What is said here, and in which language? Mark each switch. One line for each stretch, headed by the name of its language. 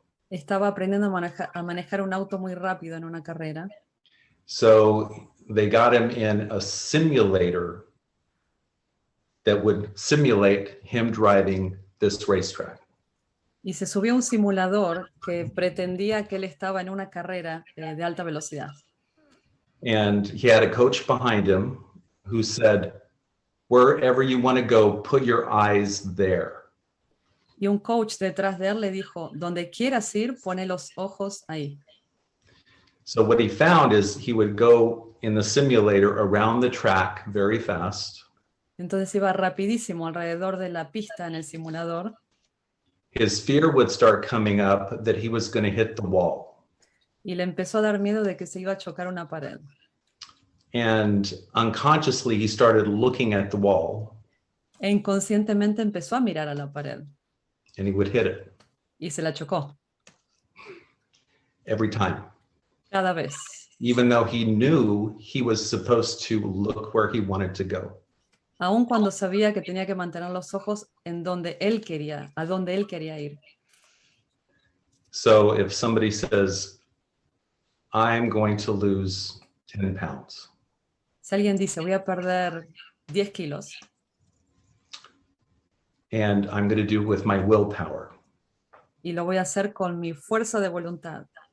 Spanish: Estaba aprendiendo a manejar un auto muy rápido en una carrera.
English: So they got him in a simulator that would simulate him driving this racetrack.
Spanish: Y se subió a un simulador que pretendía que él estaba en una carrera de alta velocidad.
English: And he had a coach behind him who said, wherever you want to go, put your eyes there.
Spanish: Y un coach detrás de él le dijo, donde quieras ir, pone los ojos ahí.
English: So what he found is he would go in the simulator around the track very fast.
Spanish: Entonces iba rapidísimo alrededor de la pista en el simulador.
English: His fear would start coming up that he was going to hit the wall.
Spanish: Y le empezó a dar miedo de que se iba a chocar una pared.
English: And unconsciously he started looking at the wall.
Spanish: E inconscientemente empezó a mirar a la pared.
English: And he would hit it.
Spanish: Y se la chocó.
English: Every time.
Spanish: Cada vez.
English: Even though he knew he was supposed to look where he wanted to go.
Spanish: Aun cuando sabía que tenía que mantener los ojos en donde él quería, a donde él quería ir.
English: So if somebody says, I'm going to lose 10 pounds.
Spanish: Si alguien dice, voy a perder 10 kilos,
English: And I'm going to do it with my willpower.
Spanish: y lo voy a hacer con mi fuerza de voluntad,